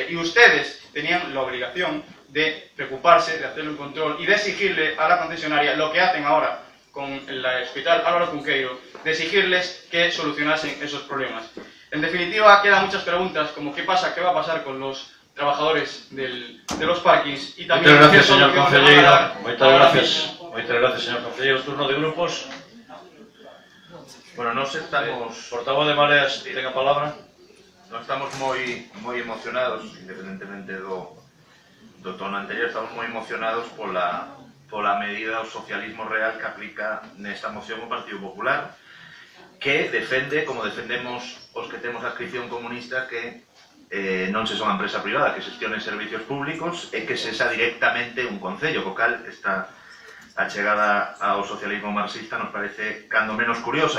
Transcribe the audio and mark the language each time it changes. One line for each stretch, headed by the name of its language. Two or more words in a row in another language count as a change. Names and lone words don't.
Spanish: Y ustedes tenían la obligación de preocuparse, de hacerle un control y de exigirle a la concesionaria lo que hacen ahora con el Hospital Álvaro Cunqueiro, de exigirles que solucionasen esos problemas. En definitiva, quedan muchas preguntas, como qué va a pasar con los trabajadores de los parkings y también... Muchas gracias, señor concelleiro. Muchas gracias, señor concelleiro. Turno de grupos.
Galician: Bueno, nós estamos...
Spanish: Portavoz de Mareas, tenga palabra.
Galician: Nós estamos moi emocionados, independentemente do tono anterior, estamos moi emocionados pola medida do socialismo real que aplica nesta moción o Partido Popular, que defende, como defendemos os que temos a adscripción comunista, que non se son a empresa privada, que xestione servicios públicos e que se xa directamente un concello, co cal esta a chegada ao socialismo marxista nos parece cando menos curiosa.